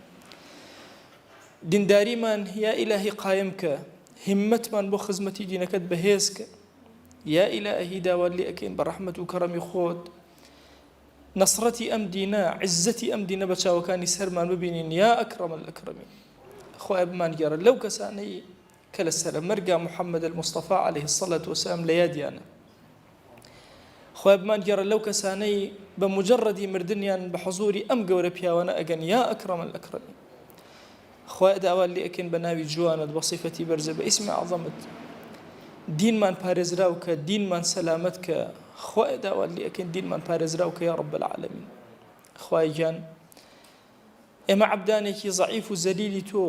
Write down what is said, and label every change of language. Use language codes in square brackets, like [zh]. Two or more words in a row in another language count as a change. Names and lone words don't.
[ckb] دینداریمان [ar] یا ئیلاهی [ckb] قایم کە همتمان بۆ خزمەتی دینەکەت بەهێز کە [ar] یا ئیلاهی [ckb] داوا لێ ئەکەین بە ڕەحمەت و کەڕەمی خۆت نەسڕەتی ئەم دینە عیزەتی ئەم دینە بە چاوەکانی سەرمان ببینین [ar] یا ئەکرەم الئەکرەمین [ckb] خوایە بمانگێڕە لەو کەسانەی کە لە سەرە مەرگا محەممەد المستەفا [ar] عليه الصلاة والسلام [ckb] لە یادیانە خوای بمانگێڕە لەو کەسانەی بە مجەڕەدی مردنیان بە حەزوری ئەم گەورە پیاوانە ئەگەن [ar] یا ئەکرەم الئەکرەمین [ckb] خوای داوا لێ ئەکەین بە ناوی جوانت بە صیفەتی بەرزە بە ئیسمی عەظەمت دینمان پارێزراو کە دینمان سەلامەت کە خوای داوا لێ ئەکەین دینمان پارێزراو کە [ar] یا رب العالمین [ckb] خوای گیان ئێمە عەبدانێکی ضەعیف و زەلیلی تۆ